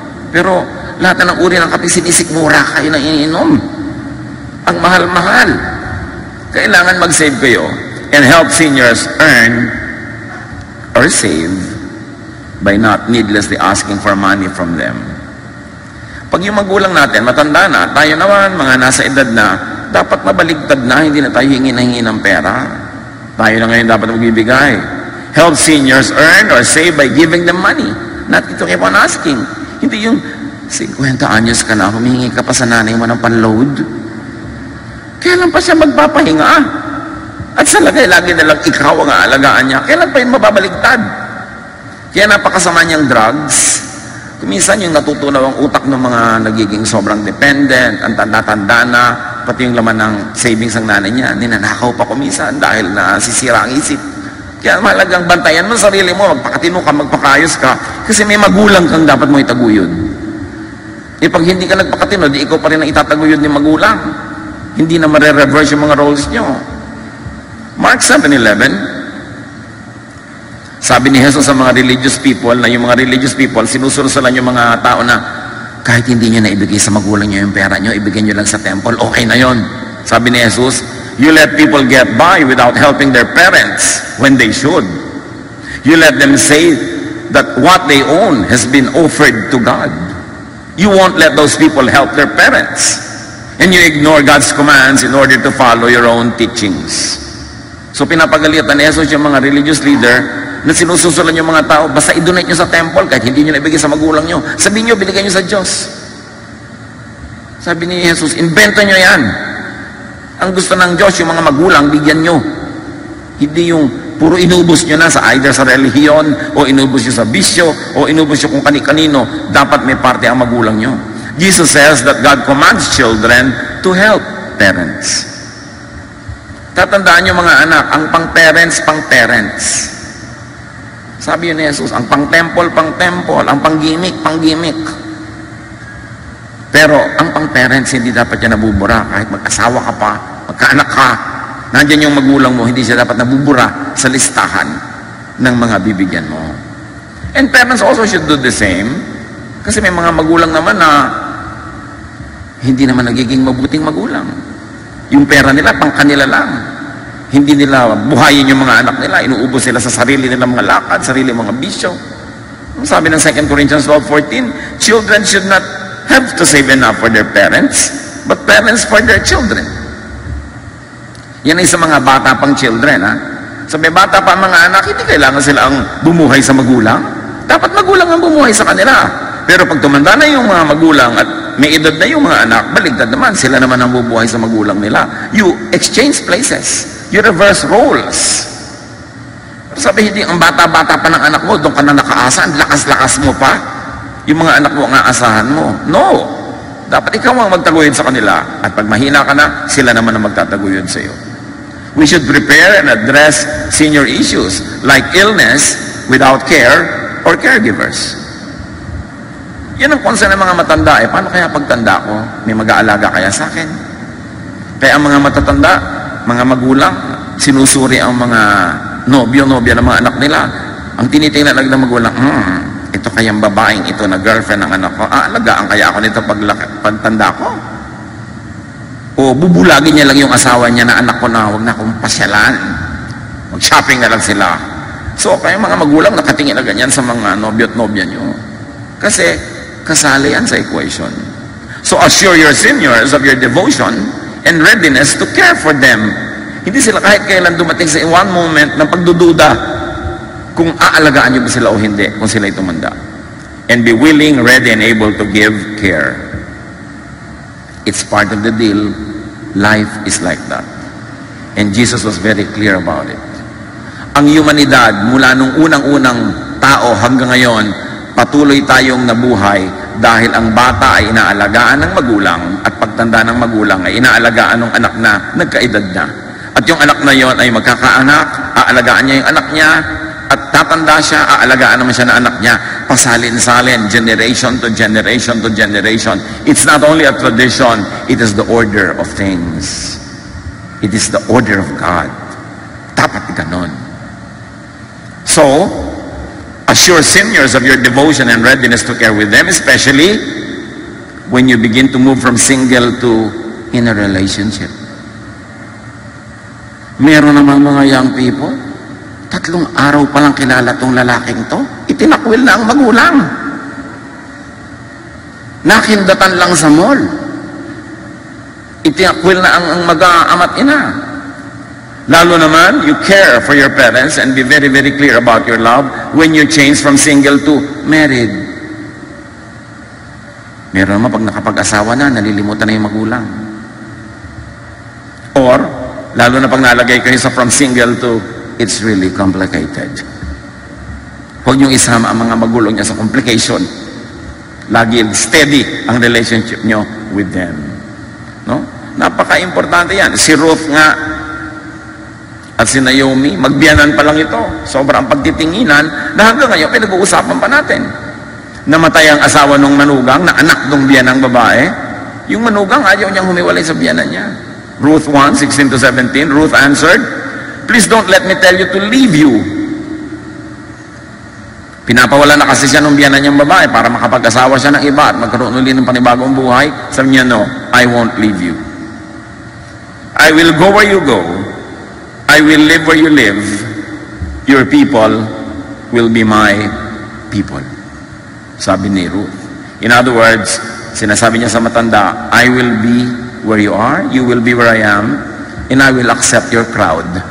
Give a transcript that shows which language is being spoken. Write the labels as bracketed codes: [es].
[tl] Pero lahat na ng uri ng kape, sinisikmura kayo na iniinom. Ang mahal-mahal. Kailangan mag-save kayo [en] and help seniors earn or save by not needlessly asking for money from them. [tl] Pag yung magulang natin, matanda na, tayo naman, mga nasa edad na, dapat mabaligtad na, hindi na tayo hingi ng pera. Tayo na ngayon dapat magbibigay. [en] Help seniors earn or save by giving them money. Not to keep on asking. [tl] Hindi yung 50 anyos ka na, humihingi ka pa sa nanay mo ng panload. Kailan pa siya magpapahinga? At sa lagay, lagi na lang ikaw ang aalagaan niya. Kailan pa yun mababaligtad? Kaya napakasama niyang drugs. Kuminsan yung natutunaw ang utak ng mga nagiging sobrang dependent, ang tanda-tanda na, pati yung laman ng savings ng nanay niya, ninanakaw pa kuminsan dahil nasisira ang isip. Kaya mahalagang bantayan mo sarili mo, magpakatino ka, magpakayos ka, kasi may magulang kang dapat mo itaguyod. Eh pag hindi ka nagpakatino, di ikaw pa rin ang itataguyod ni magulang. Hindi na mare-reverse yung mga roles nyo. Mark 7:11, sabi ni Jesus sa mga religious people, na yung mga religious people, sinusursulan yung mga tao na kahit hindi nyo na ibigay sa magulang nyo yung pera nyo, ibigay nyo lang sa temple, okay na yon. Sabi ni Jesus, [en] you let people get by without helping their parents when they should. You let them say that what they own has been offered to God. You won't let those people help their parents. And you ignore God's commands in order to follow your own teachings. [tl] So pinapagalitan ni Jesus yung mga religious leader na sinususulan yung mga tao, basta i-donate nyo sa temple kahit hindi nyo naibigay sa magulang nyo. Sabihin nyo, binigay nyo sa Diyos. Sabi ni Jesus, invento nyo yan. Ang gusto ng Diyos, yung mga magulang, bigyan nyo. Hindi yung puro inubos nyo na sa either sa relihiyon, o inubos nyo sa bisyo, o inubos nyo kung kani-kanino. Dapat may parte ang magulang nyo. [en] Jesus says that God commands children to help parents. [tl] Tatandaan nyo mga anak, ang pang-parents. Sabi yun ni Jesus, ang pang-temple, ang pang-gimmick. Pero ang pang-parents, hindi dapat yan nabubura. Kahit mag-asawa ka pa, magkaanak ka, nandyan yung magulang mo, hindi siya dapat nabubura sa listahan ng mga bibigyan mo. [en] And parents also should do the same. [tl] Kasi may mga magulang naman na hindi naman nagiging mabuting magulang. Yung pera nila, pang kanila lang. Hindi nila buhayin yung mga anak nila. Inuubos sila sa sarili nilang mga lakad, sarili mga bisyo. [en] Sabi ng 2 Corinthians 12:14, children should not have to save enough for their parents, but parents for their children. [tl] Yan ay sa mga bata pang children, ha? Sa may bata pa mga anak, hindi kailangan sila ang bumuhay sa magulang. Dapat magulang ang bumuhay sa kanila. Pero pag tumanda na yung mga magulang at may edad na yung mga anak, baligtad naman, sila naman ang bubuhay sa magulang nila. [en] You exchange places. You reverse roles. [tl] Sabi, hindi, ang bata-bata pa ng anak mo, doon ka na nakaasa, ang lakas-lakas mo pa. Yung mga anak mo ang aasahan mo. No! Dapat ikaw ang magtaguyod sa kanila. At pag mahina ka na, sila naman ang magtataguyod sa iyo. [en] We should prepare and address senior issues like illness without care or caregivers. [tl] Yan ang concern ng mga matanda. Paano kaya pagtanda ko? May mag-aalaga kaya sa akin? Kaya ang mga matatanda, mga magulang, sinusuri ang mga nobyo-nobya ng mga anak nila. Ang tinitingnan lang ng magulang, ito kayang babaeng ito na girlfriend ng anak ko, alagaan kaya ako nito pagtanda ko? O bubulagin niya lang yung asawa niya na anak ko na huwag na akong pasyalan. Mag-shopping na lang sila. So, kaya mga magulang nakatingin na ganyan sa mga nobyo at nobya nyo. Kasi, kasali yan sa equation. [en] So, assure your seniors of your devotion and readiness to care for them. [tl] Hindi sila kahit kailan dumating sa [en] one moment [tl] ng pagdududa kung aalagaan nyo ba sila o hindi, kung sila'y tumanda. [en] And be willing, ready, and able to give care. It's part of the deal. Life is like that. And Jesus was very clear about it. [tl] Ang humanidad, mula nung unang-unang tao hanggang ngayon, patuloy tayong nabuhay dahil ang bata ay inaalagaan ng magulang at pagtanda ng magulang ay inaalagaan ng anak na nagkaedad na. At yung anak na yon ay magkakaanak, aalagaan niya yung anak niya, at tatanda siya, aalagaan naman siya ng anak niya. Pasalin-salin, [en] generation to generation to generation. It's not only a tradition, it is the order of things. It is the order of God. [tl] Dapat ganon. [en] So, assure seniors of your devotion and readiness to care with them, especially when you begin to move from single to in a relationship. [tl] Meron naman mga young people, 3 araw pa lang kilala tong lalaking to, itinakwil na ang magulang. Nakindatan lang sa mall. Itinakwil na ang mag-aama't ina. [en] Lalo naman, you care for your parents and be very, very clear about your love when you change from single to married. [tl] Meron naman pag nakapag-asawa na, nalilimutan na yung magulang. [en] Or, [tl] lalo na pag nalagay kayo sa [en] from single to, it's really complicated. [tl] Huwag niyong isama ang mga magulang niya sa complication. Lagi steady ang relationship niyo [en] with them. [tl] No? Napaka-importante yan. Si Ruth nga, at si Naomi, magbiyanan pa lang ito. Sobrang pagtitinginan na hanggang ngayon pinag-uusapan pa natin. Namatay ang asawa ng manugang na anak ng biyanang babae. Yung manugang ayaw niyang humiwalay sa biyanan niya. [en] Ruth 1:16-17, Ruth answered, "Please don't let me tell you to leave you." [tl] Pinapawala na kasi siya ng biyanan niyang babae para makapag-asawa siya ng iba at magkaroon ulit ng panibagong buhay. [en] Sabi niya, "No, I won't leave you. I will go where you go. I will live where you live. Your people will be my people." [tl] Sabi ni Ruth. [en] In other words, [tl] sinasabi niya sa matanda, [en] I will be where you are, you will be where I am, and I will accept your crowd.